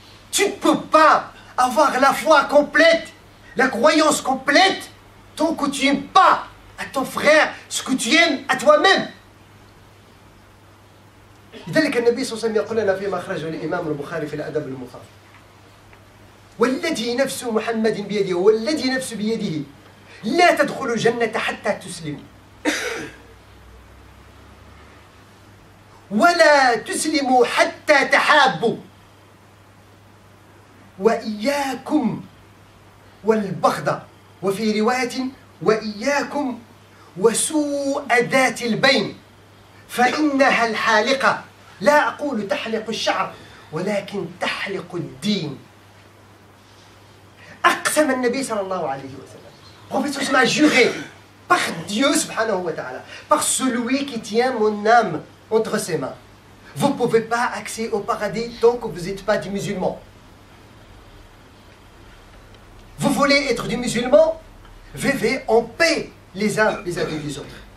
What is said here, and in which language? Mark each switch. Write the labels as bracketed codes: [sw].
[fr] Tu ne peux pas avoir la foi complète, la croyance complète, tant que tu n'aimes pas à ton frère ce que tu aimes à toi-même. [ar] لذلك النبي صلى الله عليه وسلم يقول لنا فيما أخرجه الإمام البخاري في الأدب المفرد والذي نفس محمد بيده والذي نفس بيده لا تدخلوا الجنة حتى تسلموا ولا تسلموا حتى تحابوا وإياكم والبغض وفي رواية وإياكم وسوء ذات البين فإنها الحالقة لا أقول تحلق الشعر ولكن تحلق الدين. أقسم النبي صلى الله عليه وسلم. [fr] Le prophète a juré par Dieu subhanahu wa ta'ala, par celui qui tient mon âme entre ses mains. Vous ne pouvez pas accéder au paradis tant que vous n'êtes pas des musulmans. Vous voulez être des musulmans? Vivez en paix les uns vis-à-vis des autres.